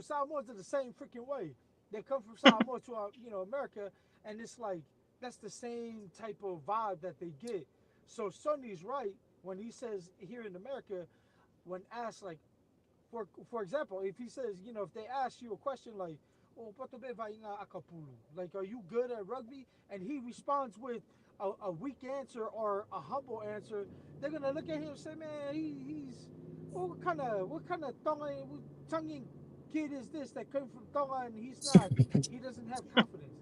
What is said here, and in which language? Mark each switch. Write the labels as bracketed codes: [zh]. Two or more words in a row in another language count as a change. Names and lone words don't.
[en] Samoans are the same freaking way. They come from Samoa to America, and it's like that's the same type of vibe that they get. So Sonny's right when he says here in America, when asked like, for example, if he says, if they ask you a question like, "Oh, [to] pato be vai ngā akapulu?" [en] Like, are you good at rugby? And he responds with a weak answer or a humble answer, they're gonna look at him and say, "Man, he's what kind of Tongan kid is this that came from Tonga and he doesn't have confidence?"